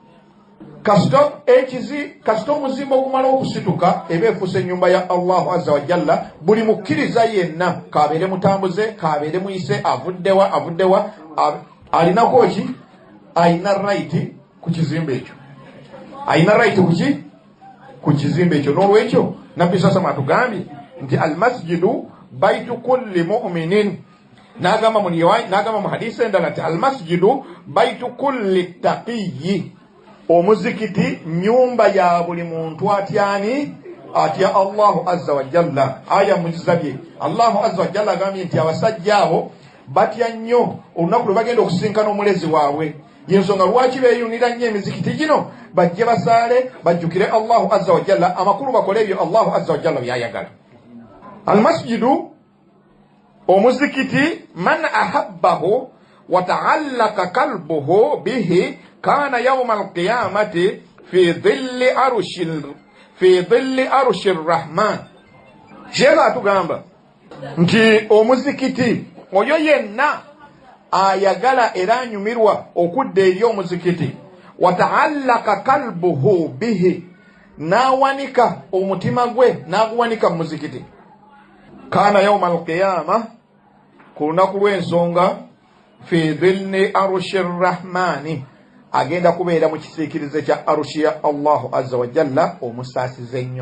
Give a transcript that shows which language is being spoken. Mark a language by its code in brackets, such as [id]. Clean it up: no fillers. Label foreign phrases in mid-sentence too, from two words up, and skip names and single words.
[lg] Kasita omuzimba ogumala okusituka eba efuuse ennyumba ya [ar] الله عز وجل, [lg] buli mukkiriza yenna kabeere mutambuze kabeere muyise avuddewa alinako ki? Alina right ku kizimbe ekyo. Alina right ku kizimbe ekyo. N'olwekyo nabbi sasa atugambye nti [ar] المسجد بيت كل مؤمن. [lg] N'agamba mu hadisi endala nti [ar] المسجد بيت كل تقي. [lg] Omuzikiti nyumba ya buli muntu atyani? [ar] Atya الله عز وجل. [lg] Aya muzabye [ar] الله عز وجل [lg] agambye nti abasajja abo batya nnyo olunaku lwe bagenda okusinkana omulezi waabwe. Yensonga lwaki beeyunira nnyo emizikiti gino bajje basaale bajjukire [ar] الله عز وجل, [lg] amakulu bakole ebyo [ar] الله عز وجل [lg] byayagala. [ar] المسجد omuzikiti من أحبه وتعلق قلبه به كان يوم القيامة في ظل عرش الرحمن. [lg] Sheikh atugamba nti omuzikiti oyo yenna ayagala era anyumirwa okudda eri omuzikiti, [ar] وتعلق قلبه به, [lg] n'awanika omutima gwe n'aguwanika mu muzikiti, [ar] كان يوم القيامة, [lg] ku lunaku lw'ensonga, [ar] في ظل عرش الرحمن, [lg] agenda kubeera mu kisiikirize kya arushi ya [ar] الله عز وجل [lg] omusaasize ennyo.